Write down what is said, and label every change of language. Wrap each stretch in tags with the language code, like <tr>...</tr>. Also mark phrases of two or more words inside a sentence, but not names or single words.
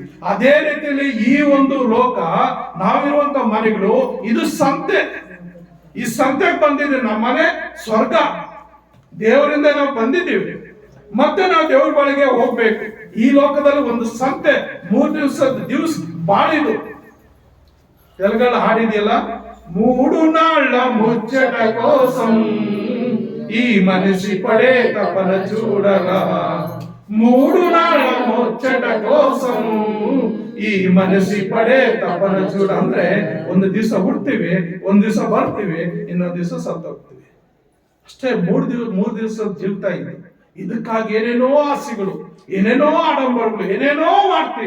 <kn>ಅದೇ ರೀತಿಯಲ್ಲಿ ಈ ಒಂದು ಲೋಕ, ನಾವಿರುವಂತ ಮನೆಗಳು ಇದು ಸಂತೆ. ಈ ಸಂತೆಗೆ ಬಂದಿದ್ದೀವಿ. ನಮ್ಮ ಮನೆ ಸ್ವರ್ಗ. ದೇವರಿಂದ ನಾವು ಬಂದಿದ್ದೀವಿ, ಮತ್ತೆ ನಾವು ದೇವ್ರ ಬಳಿಗೆ ಹೋಗ್ಬೇಕು. ಈ ಲೋಕದಲ್ಲಿ ಒಂದು ಸಂತೆ 3 ದಿವಸ ಬಾಳಿದು. ತೆಲುಗಲ್ಲ ಹಾಡಿದೆಯಲ್ಲ,</kn> <te>3 నాళ్ల ముచ్చట కోసం ఈ మనిషి పడే తపన చూడగా, 3 నాళ్ల ముచ్చట కోసం ఈ మనిషి పడే తపన చూడ.</te> <kn>ಅಂದ್ರೆ ಒಂದು ದಿವಸ ಹುಡ್ತೀವಿ, ಒಂದ್ ದಿವಸ ಬರ್ತೀವಿ, ಇನ್ನೊಂದ್ ದಿವಸ ಸತ್ತೋಗ್ತೀವಿ ಅಷ್ಟೇ. 3 ದಿವಸ ಜೀವಿತಾ ಇದೆ. ಇದಕ್ಕಾಗಿ ಏನೇನೋ ಆಸೆಗಳು, ಏನೇನೋ ಆಡಂಬರಗಳು, ಏನೇನೋ ಮಾಡ್ತೀವಿ.</kn>